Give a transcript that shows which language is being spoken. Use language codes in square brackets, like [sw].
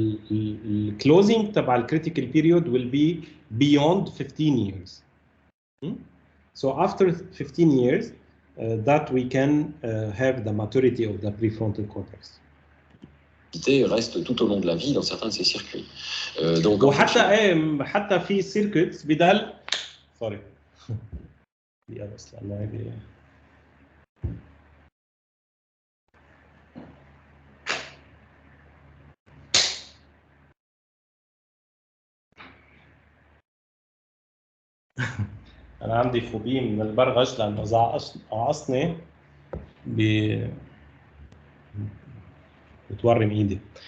[ar] الكلوزنج تبع الكريتيكال بيريود [en] will be beyond 15 years. So after 15 years that we can have the maturity of the prefrontal cortex. [fr] Reste tout au long de la vie dans certains de ces circuits. Donc [ar] وحتى حتى في circuits بدل sorry بس لأنه أنا عندي فوبيا من البرغش لأنه إذا قعصني بتورم إيدي.